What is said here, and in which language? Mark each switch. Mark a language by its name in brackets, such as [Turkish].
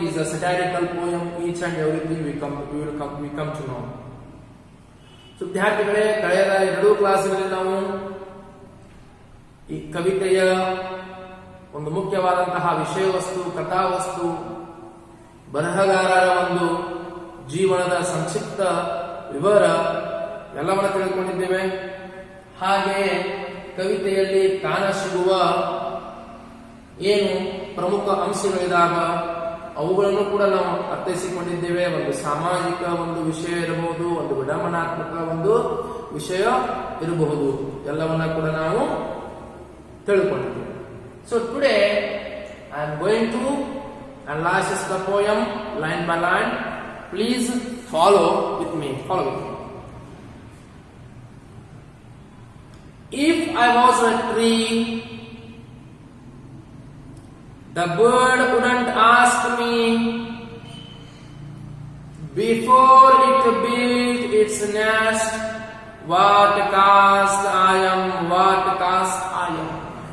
[English] It is a satirical poem. Each and everything we come to know. [Kannada] So ವಿದ್ಯಾರ್ಥಿಗಳೇ, ಕಳೆದ ಎರಡು ಕ್ಲಾಸ್ಗಳಲ್ಲಿ ನಾವು ಈ ಕವಿತೆಯ ಒಂದು ಮುಖ್ಯವಾದಂತಹ ವಿಷಯ ವಸ್ತು, ಕಥಾವಸ್ತು, ಬರಹಗಾರರ ಒಂದು ಜೀವನದ ಸಂಕ್ಷಿಪ್ತ ವಿವರ ಎಲ್ಲವನ್ನು ತಿಳಿದುಕೊಂಡಿದ್ದೇವೆ. ಹಾಗೆಯೇ ಕವಿತೆಯಲ್ಲಿ ಕಾಣಸಿಗುವ ಏನು ಪ್ರಮುಖ ಅಂಶಗಳಿದಾಗ ಅವುಗಳನ್ನು ಕೂಡ ನಾವು ಅರ್ಥೈಸಿಕೊಂಡಿದ್ದೇವೆ. ಒಂದು ಸಾಮಾಜಿಕ ಒಂದು ವಿಷಯ ಇರಬಹುದು, ಒಂದು ವಿಡಂಬನಾತ್ಮಕ ಒಂದು ವಿಷಯ ಇರಬಹುದು, ಎಲ್ಲವನ್ನ ಕೂಡ ನಾವು ತಿಳ್ಕೊಂಡಿದ್ದೇವೆ. [English] So today I am going to analyse the poem line by line. Please follow with me. If I was a tree, the bird wouldn't ask me before it built its nest what caste I am, what caste I am.